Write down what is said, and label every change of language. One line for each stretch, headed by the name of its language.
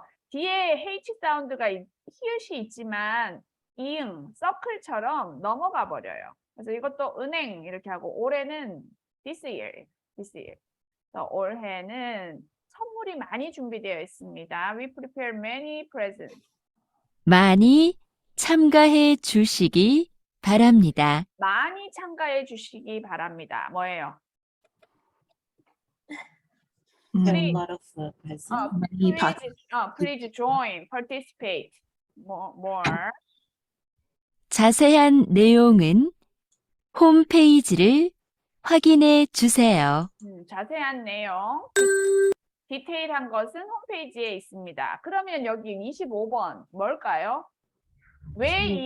Korean: 뒤에 H 사운드가 히읗이 있지만 이응, 서클처럼 넘어가 버려요. 그래서 이것도 은행 이렇게 하고 올해는
English: this year.
Korean: 그래서 올해는 선물이 많이 준비되어 있습니다.
English: We prepare many presents.
Korean: 많이 참가해 주시기 바랍니다. 많이 참가해 주시기 바랍니다. 뭐예요?
English: Have Please. a lot of presents.
Korean: 많이 받.
English: Please join, participate. More.
Korean: 자세한 내용은 홈페이지를 확인해 주세요. 자세한 내용, 디테일한 것은 홈페이지에 있습니다. 그러면 여기 25번 뭘까요? 왜 이